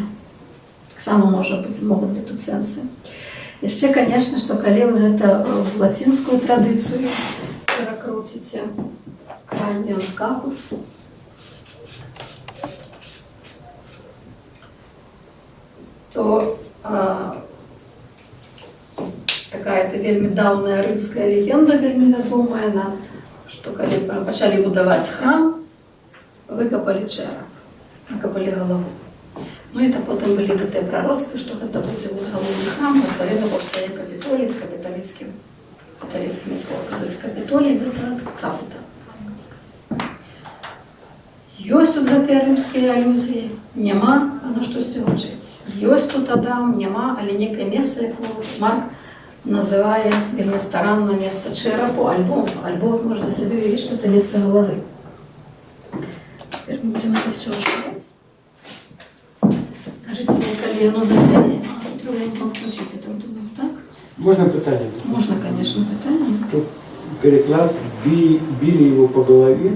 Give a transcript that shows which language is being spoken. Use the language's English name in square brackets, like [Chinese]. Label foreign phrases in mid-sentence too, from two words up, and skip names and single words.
[Ukrainian] Так само може бути, можуть бути тут сенси. І ще, звісно, що коли ви це в латинську традицію перекрутите, [Belarusian] крайній капут, то такая вельмі даўная рымская легенда, вельмі вядомая, што калі пачалі будаваць храм, выкапалі чэрап, выкапалі галаву. Ну і потым былі гэтыя прароцтвы, што гэта будзе галоўны храм, адпаведна паўстае Капітолій з капіталійскімі формамі. То есть Капітолій гэта капіта. Ёсць тут гэтыя рымскія алюзіі, няма, а на штосьці гучыць. Ёсць тут Адам, няма, але некае месца, якое Марк называе вельмі старанна месца чэрапу, альбо можете сабе уявіць, што это месца галавы. [Russian] Теперь мы будем это все ожидать. Скажите мне, коли оно засядет, требуем включить это, думаю, так? Можно питание? Можно, конечно, питание. [Ukrainian] Тут переклад, [Russian] били его по голове,